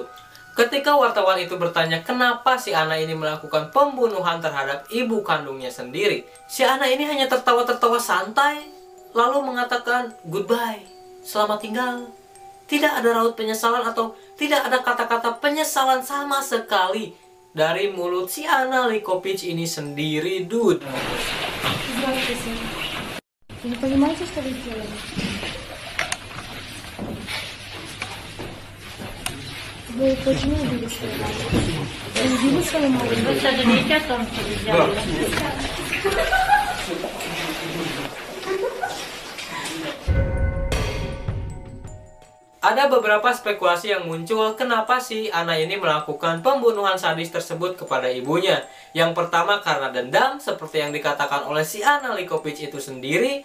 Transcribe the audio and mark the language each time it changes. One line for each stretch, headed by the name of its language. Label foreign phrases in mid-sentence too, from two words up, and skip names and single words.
Indonesian: Ketika wartawan itu bertanya kenapa si Ana ini melakukan pembunuhan terhadap ibu kandungnya sendiri, si Ana ini hanya tertawa-tertawa santai, lalu mengatakan goodbye, selamat tinggal. tidak ada raut penyesalan atau tidak ada kata-kata penyesalan sama sekali dari mulut si Anna Likopic ini sendiri, dude.
Russian: Извините. Вы не понимаете, что вы делаете? Вы почему убили свою маму? Вы убили свою маму? Вы сожалеете о том, что вы сделали?
Indonesian: Ada beberapa spekulasi yang muncul kenapa si Anna ini melakukan pembunuhan sadis tersebut kepada ibunya. Yang pertama karena dendam, seperti yang dikatakan oleh si Anna Likopic itu sendiri.